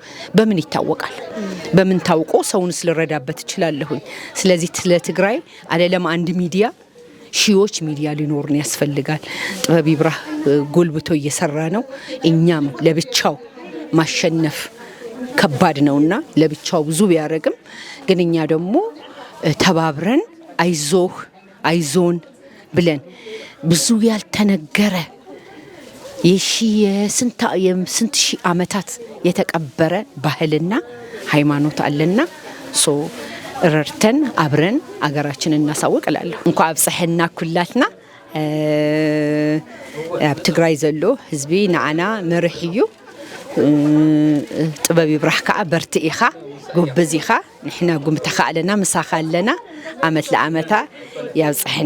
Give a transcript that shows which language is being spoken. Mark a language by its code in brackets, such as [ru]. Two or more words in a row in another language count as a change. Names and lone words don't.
[am] በምን ይታወቃል በምን ታውቆ ሰውን ስለረዳበት ይችላልሁኝ ስለዚህ ስለ ትግራይ አይደለም አንድ ሚዲያ ሺዎች ሚዲያ ሊኖርን ያስፈልጋል ጥበብ ይብራህ ጎልብቶ እየሰራ ነው እኛም ለብቻው ማሸነፍ ከባድ ነውና ለብቻው ብዙ ቢያረግም ግን እኛ ደግሞ ተባብረን አይዞህ አይዞን ብለን ብዙ ያልተነገረ የስንት ሺህ ዓመታት የተቀበረ ባህልና ሃይማኖት አለና ሶ ረርተን አብረን አገራችንን እናሳውቅላለሁ [ti] እንኳን አብጽሕና ኩላትና ኣብ ትግራይ ዘሎ ህዝቢ ንዓና መርሕዩ ጥበብ ይብራህ ከዓ በርቲኢኻ ጎበዚኻ ንሕና ጉምተኻ ኣለና ምሳኻ ኣለና ዓመት ለዓመታ ያብጽሕና